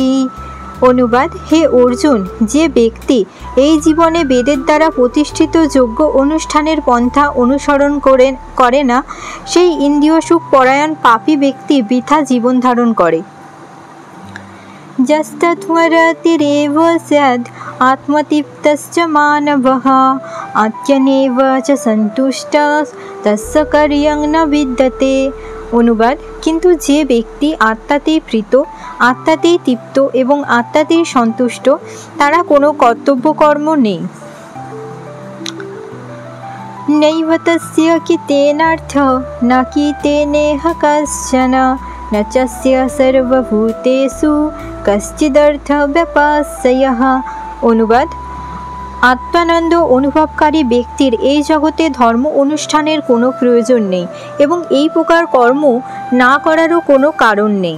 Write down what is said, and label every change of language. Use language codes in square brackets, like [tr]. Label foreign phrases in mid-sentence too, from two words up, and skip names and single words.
[bn] অনুবাদ: হে অর্জুন, যে ব্যক্তি এই জীবনে বেদের দ্বারা প্রতিষ্ঠিত যজ্ঞ অনুষ্ঠানের পন্থা অনুসরণ করে না, সেই ইন্দ্রিয় সুখ পরায়ণ পাপী ব্যক্তি বৃথা জীবন ধারণ করে। [sa] যস্তত্মরতিরেব স্যাদ আত্মতৃপ্তশ্চ মানবঃ আত্মনেব চ সন্তুষ্টঃ তস্য কার্যং ন বিদ্যতে। [bn] অনুবাদ: কিন্তু যে ব্যক্তি আত্মাতেই প্রীত, আত্মাতেই তৃপ্ত এবং আত্মাতেই সন্তুষ্ট, তারা কোনো কর্তব্যকর্ম নেই। [sa] নৈব তস্য কৃতেনার্থঃ ন কৃতেনেহ কশ্চন ন চস্য সর্বভূতেষু কশ্চিদর্থ ব্যপাশ্রয়ঃ। [bn] অনুবাদ: আত্মানন্দ অনুভবকারী ব্যক্তির এই জগতে ধর্ম অনুষ্ঠানের কোনো প্রয়োজন নেই এবং এই প্রকার কর্ম না করারও কোনো কারণ নেই।